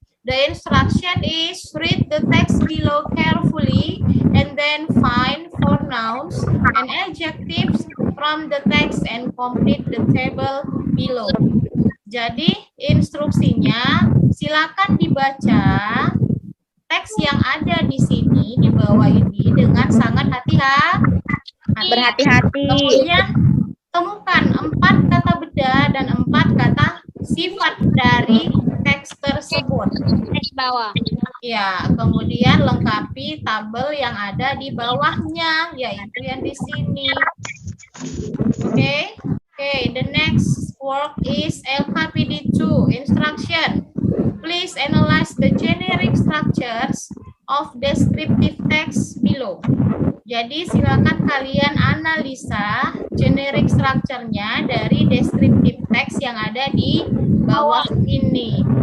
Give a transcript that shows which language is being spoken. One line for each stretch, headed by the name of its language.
English: The instruction is read the text below carefully and then find for nouns and adjectives from the text and complete the table below.
Indonesian: Jadi instruksinya silakan dibaca teks yang ada di sini di bawah ini dengan sangat hati-hati. Berhati-hati. Kemudian temukan 4 kata beda dan 4 kata sifat dari teks tersebut. Teks bawah. Ya, kemudian lengkapi tabel yang ada di bawahnya, yaitu yang di sini. Oke.
English: Okay, the next work is LKPD 2 instruction. Please analyze the generic structures of descriptive text below.
Indonesian: Jadi silakan kalian analisa generic structure-nya dari descriptive text yang ada di bawah ini.